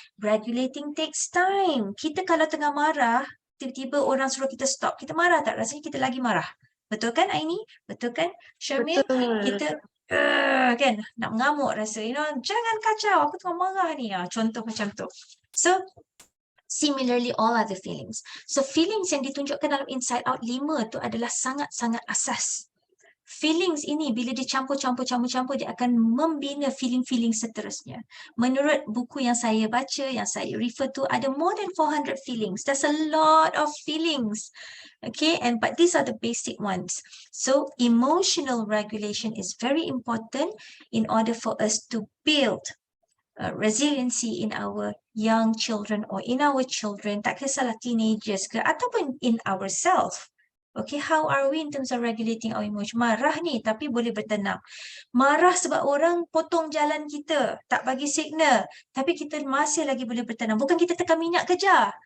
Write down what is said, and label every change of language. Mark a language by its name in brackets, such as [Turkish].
[English] Regulating takes time. [Malay] Kita kalau tengah marah, tiba-tiba orang suruh kita stop. Kita marah tak? Rasanya kita lagi marah. Betul kan Aini? Betul kan Syamil? Betul. Kita kan nak mengamuk rasa. Jangan kacau. Aku tengah marah ni. Contoh macam tu. [English] So similarly, all other feelings. [Malay] So feelings yang ditunjukkan dalam Inside Out 5 tu adalah sangat-sangat asas. Feelings ini bila dicampur, dia akan membina feeling-feeling seterusnya. Menurut buku yang saya baca, yang saya refer to, ada [English] more than 400 feelings. That's a lot of feelings. Okay, but these are the basic ones. So emotional regulation is very important in order for us to build resiliency in our young children or in our children, [Malay] tak kisahlah teenagers ke, ataupun [English] in ourselves. Okay, how are we in terms of regulating our emotion? [Malay] Marah ni, tapi boleh bertenang. Marah sebab orang potong jalan kita, tak bagi signal, tapi kita masih lagi boleh bertenang. Bukan kita tekan minyak kejar.